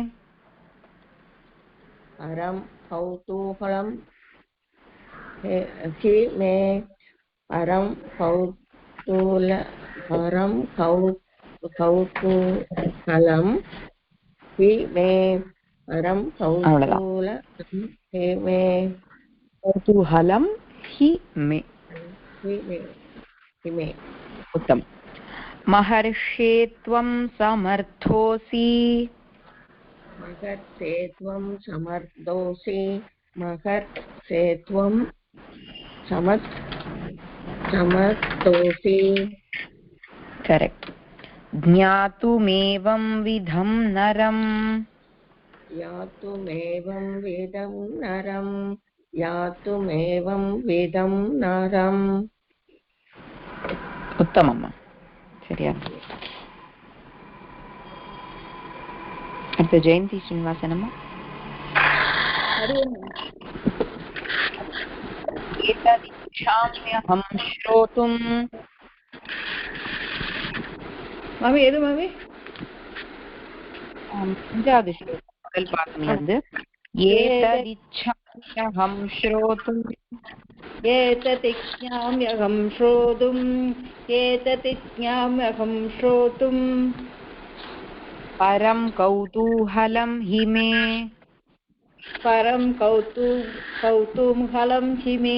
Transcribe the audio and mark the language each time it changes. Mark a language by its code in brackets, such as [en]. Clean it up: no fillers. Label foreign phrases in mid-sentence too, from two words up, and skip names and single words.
[sa] परं कौतूहलं हि मे. परं कौतूहलं हि मे. परं कौतूहलं हि मे. कौतूहलं हि मे. उत्तम. महर्षे त्वं समर्थोऽसि. महर्षे त्वं समर्थोऽसि. महर्षे त्वं समर्थोऽसि. करेक्ट. ज्ञातुमेवं विधं नरम्. यातुमेवं वेदं नरं. यातुमेवं वेदं नरम्. उत्तमम्. [ta] சரியா? அடுத்து ஜெயந்தி ஸ்ரீனிவாசனம்மா. [sa] एतदिच्छाम्यहं श्रोतुम्. [ta] மாமி எது மாமி? 5வது ஸ்லோகம் முதல் பாகம்ல இருந்து. [sa] एतदिच्छाम्यहं श्रोतुम्. एततिज्ञाम्यहं श्रोतुम्. एततिज्ञाम्यहं श्रोतुम्. परं कौतूहलं हि मे. परं कौतूहलं हि मे.